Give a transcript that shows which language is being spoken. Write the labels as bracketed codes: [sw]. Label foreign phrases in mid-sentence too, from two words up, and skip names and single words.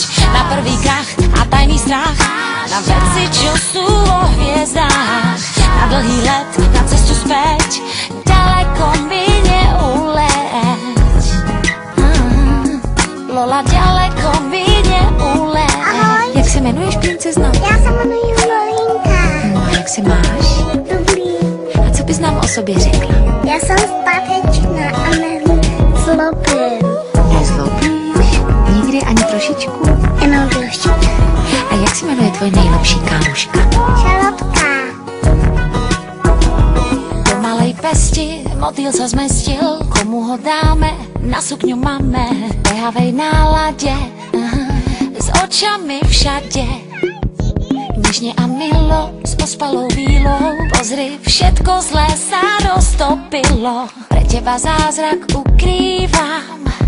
[sk] Na prvý krach a tajný strach, na veci, čo sú vo hviezdách. Na dlhý let, na cestu späť, ďaleko mi neuleť. Lola, ďaleko mi neuleť. [cs] Ahoj. Jak se jmenuješ, princezno? Já se jmenuji Lolinka. No, jak se máš? Dobrý. A co bys nám o sobě řekla? Já jsem zpátečná a nezlobím. Nezlobíš? Nikdy ani trošičku? Jenom trošku. A jak se jmenuje tvoje nejlepší kámoška? Šalotka. [sk] Do malej pesti motýl sa zmestil, komu ho dáme, na sukňu máme. V behavej nálade, s očami všade, nežne a milo, s ospalou vílou. Pozri, všetko zlé sa roztopilo, pre teba zázrak ukrývam.